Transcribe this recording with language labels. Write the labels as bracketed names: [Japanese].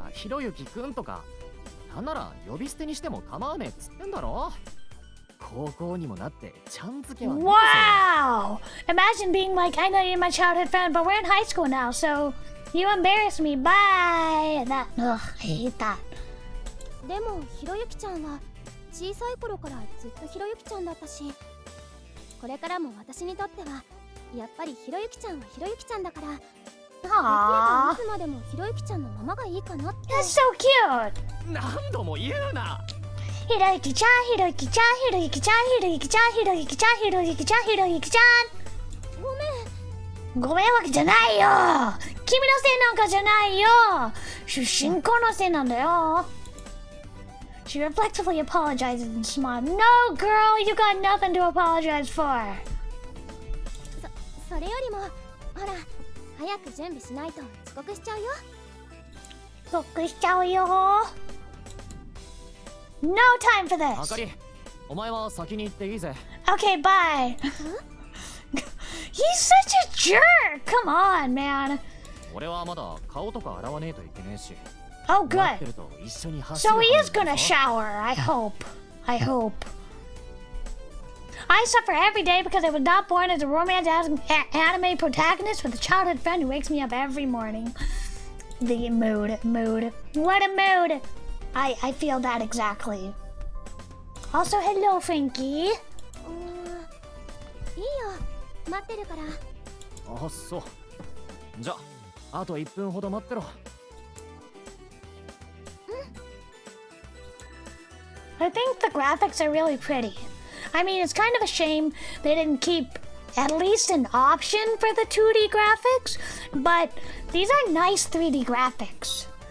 [Japanese] ひろゆきくんとか、なんなら呼び捨てにしても構わねえっつってんだろ。高校にもなってちゃん付けは。 [English] Wow! Imagine being like, I know you're my childhood friend, but we're in high school now, so you embarrass me. Bye. Ugh, I hate that. [Japanese] でもひろゆきちゃんは小さい頃からずっとひろゆきちゃんだったし、これからも私にとってはやっぱりひろゆきちゃんはひろゆきちゃんだから、できればいつまでもひろゆきちゃんのままがいいかなって。 [English] That's so cute! [Japanese] 何度も言うな。ひろゆきちゃん、ひろゆきちゃん、ひろゆきちゃん、ひろゆきちゃん、ひろゆきちゃん、ひろゆきちゃん、ひろゆきちゃん。ごめん。ごめんわけじゃないよ。君のせいなんかじゃないよ。出身校のせいなんだよ。 [English] She reflexively apologizes and smiles. No, girl, you got nothing to apologize for. [Japanese] それよりも、ほら、早く準備しないと遅刻しちゃうよ。遅刻しちゃうよ。 [English] No time for this. [Japanese] あかり、お前は先に行っていいぜ。 [English] Okay, bye. He's such a jerk. Come on, man. [Japanese] 俺はまだ顔とか洗わねえといけねえし。 [English] Oh, good. [Japanese] 待ってると一緒に走る [English] So he is gonna shower. I hope. I hope. I suffer every day because I was not born as a romance anime protagonist with a childhood friend who wakes me up every morning. The mood. What a mood. I feel that exactly. Also, hello, Frankie. [Japanese] いいよ、待ってるから。あ、そう。じゃあ、あと1分ほど待ってろ。 [English] I think the graphics are really pretty. I mean, it's kind of a shame they didn't keep at least an option for the 2D graphics, but these are nice 3D graphics.